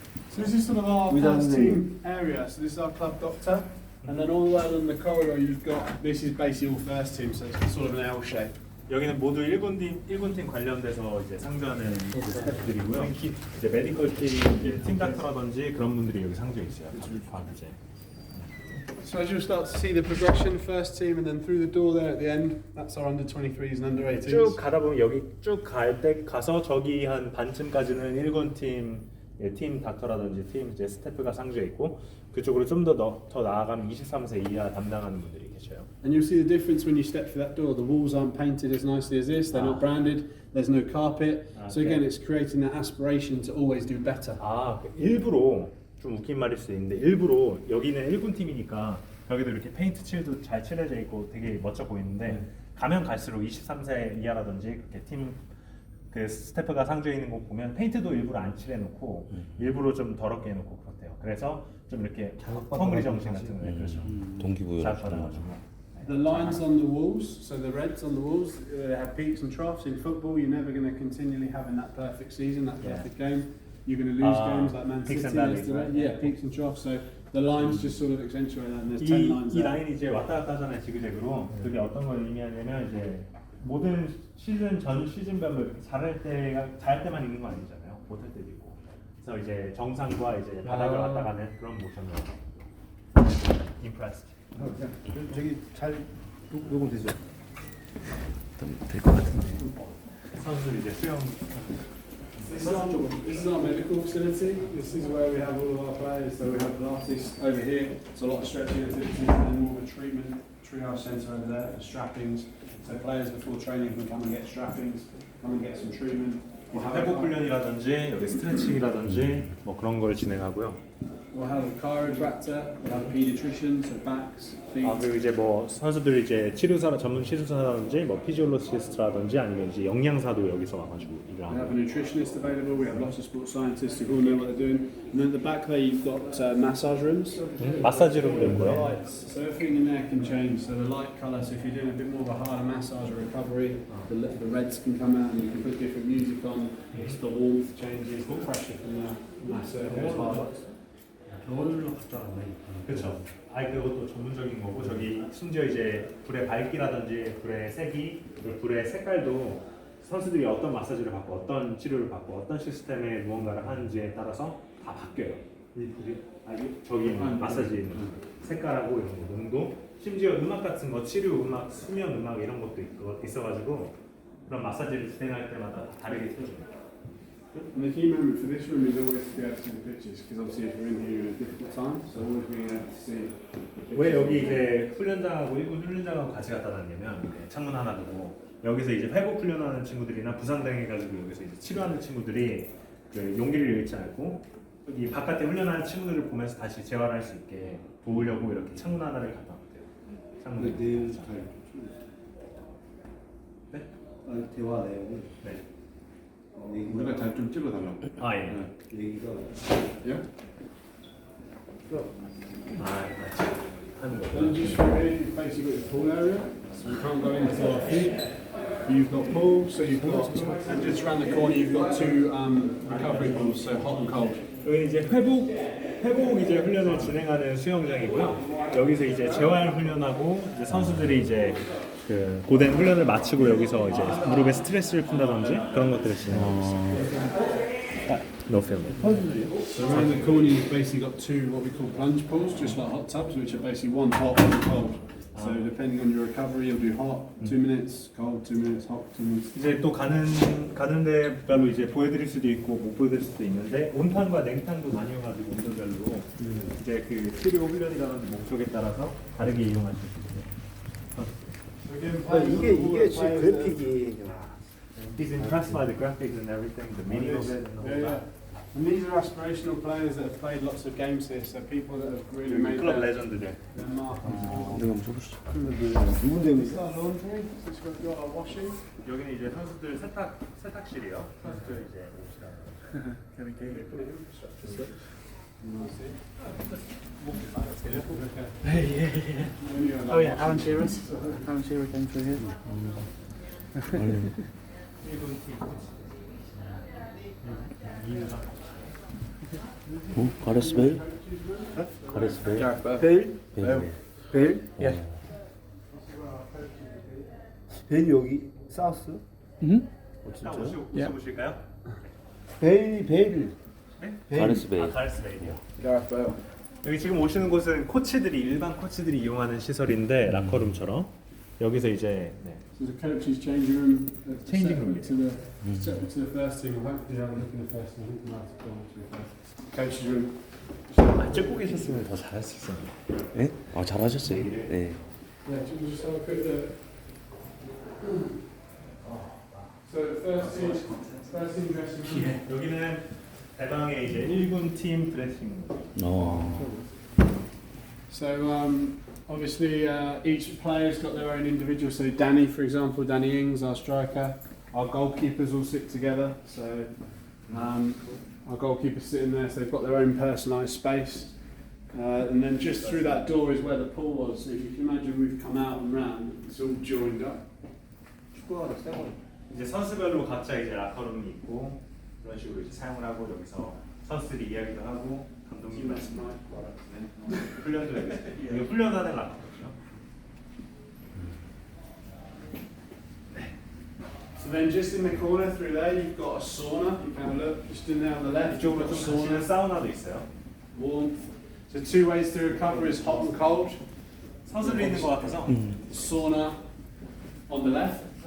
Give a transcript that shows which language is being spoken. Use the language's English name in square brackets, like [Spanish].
[English] So this is sort of our first team area. So this is our club doctor, and then all the way along the corridor you've got. This is basically all first team, so it's sort of an L shape. [Korean] 여기는 모두 1군 팀 관련돼서 이제 상주하는 스태프들이고요. 이제 메디컬 팀, 이제 팀 닥터라든지 그런 분들이 여기 상주에 있어요. 이제. [English] So as you'll start to see the progression, first team, and then through the door there at the end, that's our under 23s and under 18s. [Korean] 쭉 가다 보면 여기 쭉 갈 때 가서 저기 한 반쯤까지는 1군 팀 닥터라든지 팀 이제 스태프가 상주에 있고 그쪽으로 좀 더 나아가면 23세 이하 담당하는 분들이 계셔요. [English] And you'll see the difference when you step through that door. The walls aren't painted as nicely as this. They're not branded. There's no carpet. So again, it's creating that aspiration to always do better. [Korean] 일부러 좀 웃긴 말일 수도 있는데 일부러 여기는 1군 팀이니까 여기도 이렇게 페인트 칠도 잘 칠해져 있고 되게 멋져 보이는데 가면 갈수록 23세 이하라든지 그렇게 팀 그 스태프가 상주에 있는 곳 보면 페인트도 일부러 안 칠해놓고 일부러 좀 더럽게 해놓고 그렇대요. 그래서 좀 이렇게 헝그리 정신 같은 거 그렇죠. 동기부여. 자극받아가지고. [English] The lines on the walls, so the reds on the walls, they have peaks and troughs. In football, you're never going to continually having that perfect season, that perfect game. You're going to lose games like Man City. Peaks and valleys, right? Yeah, peaks and troughs. So the lines just sort of accentuate that, and there's 10 lines [Korean] 이 [English] there. [Korean] 라인이 이제 왔다 갔다 하잖아요, 지그재그로. 그게 어떤 걸 의미하냐면 이제 모든 시즌 전 시즌별로 이렇게 잘할 때만 있는 거 아니잖아요. 못할 때도 있고. 그래서 이제 정상과 이제 바닥을 왔다 가는 그런 모션을 impressed. 저기 잘 녹음되죠? 될것 같은데. 선수 이제 수영. [English] This is our medical facility. This is where we have all of our players. So we have Pilates over here. It's a lot of stretching activities, and then more of a triage centre over there for strappings. So players before training can come and get strappings, come and get some treatment. [Korean] 회복 훈련이라든지 여기 스트레칭이라든지 뭐 그런 걸 진행하고요. [English] We'll have a chiropractor, we'll have a paediatrician, so backs, feet. [Korean] 그리고 이제 뭐 선수들이 이제 치료사 전문 치료사라든지 뭐 피지올로지스트라든지 아니면 이제 영양사도 여기서 와가지고 일을 [English] We have a [Korean] 하고. [English] nutritionist available, we have lots of sports scientists who all know what they're doing. And then at the back there you've got massage rooms. [Korean] 마사지룸도 있고요. [English] Lights, so everything in there can change. So the light colour, so if you're doing a bit more of a harder massage or recovery, the reds can come out and you can put different music on. It's the warmth changes, the pressure from the massage goes harder. [Korean] 그렇죠. 그것도 전문적인 거고 저기 심지어 이제 불의 밝기라든지 불의 색이 그리고 불의 색깔도 선수들이 어떤 마사지를 받고 어떤 치료를 받고 어떤 시스템의 무언가를 하는지에 따라서 다 바뀌어요. 이 불이 저기 마사지 색깔하고 이런 거 농도 심지어 음악 같은 거 치료 음악 수면 음악 이런 것도 있어가지고 그런 마사지를 진행할 때마다 다르게 틀어줍니다. [English] And the key moment for this room is always to be able to see the pictures, because obviously if we're in here in a difficult time, so always being able to see the [Korean] 왜 [English] pictures. [Korean] 여기 이제 훈련장하고 1군 훈련장하고 같이 갖다 놨냐면 창문 하나 두고 여기서 이제 회복 훈련하는 친구들이나 부상당해가지고 여기서 이제 치료하는 친구들이 그 용기를 잃지 않고 여기 바깥에 훈련하는 친구들을 보면서 다시 재활할 수 있게 도우려고 이렇게 창문 하나를 갖다 놨대요. 창문. 내용 잘. 네? 대화 내용을. 네. 우리가 잘 좀 찍어달라고. 아 예. 얘기가. 예? 하는 거. [English] Then just from here, you've basically got your pool area, so you can't go into our feet. You've got pool, so you've got, and just around the corner you've got two recovery pools, so hot and cold. [Korean] 여기 이제 회복 이제 훈련을 진행하는 수영장이고요. 여기서 이제 재활 훈련하고 이제 선수들이 이제 그 고된 훈련을 마치고 여기서 이제 무릎에 스트레스를 푼다든지 그런 것들을 진행하고 있어요. [English] No film. So around the corner you've basically got two what we call plunge pools, just like hot tubs, which are basically one hot, one cold. So depending on your recovery, you'll do hot, 2 minutes, cold, 2 minutes, hot, 2 minutes. [Korean] 이제 또 가는 데별로 이제 보여드릴 수도 있고 못 보여드릴 수도 있는데 온탕과 냉탕도 나뉘어가지고 온도별로 이제 그 치료 훈련이라든지 목적에 따라서 다르게 이용할 수 있어요. 이게 지금 그래픽이. [English] He's impressed by the graphics and everything, the meaning of it and all Yeah, that. yeah. And these are aspirational players that have played lots of games here, so people that have really made [Korean] 클럽 [English] their [Korean] 레전드들. [English] mark. [Korean] 내가 한번 써보시죠. 누군 내용이 [English] Is that laundry? This we've got our washing. [Korean] 여기는 이제 선수들 세탁실이요. 선수들 이제 [English] Oh yeah, Alan Shearer. Alan Shearer came through here. [Korean] 가레스 베일? 가레스 베일? 베일? 베일. 베일? 예. 베일 여기 사우스? 진짜요? 오실까요? 베일. 가레스 베일. 가레스 베일이요. [English] Gareth Bale. [Korean] 여기 지금 오시는 곳은 코치들이 일반 코치들이 이용하는 시설인데 라커룸처럼 여기서 이제 네. [English] So the coach's changing room. Changing room, Separate to the first team. Hopefully have a look in the first team. I think that's gone to the first. Coach's room. [Korean] 찍고 계셨으면 더 잘할 수 있었는데. 네? 아 잘하셨어요. 네. [English] Yeah, just have a quick look. So the first team dressing room. [Korean] 여기는 대방의 이제 1군 팀 드레싱. [English] So obviously each player's got their own individual. So Danny, for example, Danny Ings, our striker, our goalkeepers all sit together. So our goalkeepers sitting there, so they've got their own personalised space. And then just through that door is where the pool was. So if you can imagine, we've come out and round. It's all joined up. [Korean] 이제 선수별로 각자 이제 라커룸이 있고 그런 식으로 이제 사용을 하고 여기서 선수들이 이야기도 하고 감독님 말씀 훈련도 여기 훈련하는 라커룸이죠. [English] then just in the corner through there, you've got a sauna. You can have a look. Just in there on the left, you've got a [Korean] 사우나, [English] sauna. [Korean] 사우나도 있어요. [English] Warmth. So two ways to recover is hot and cold. [Korean] 선수도 있는 것 같아서. [English] Sauna on the left.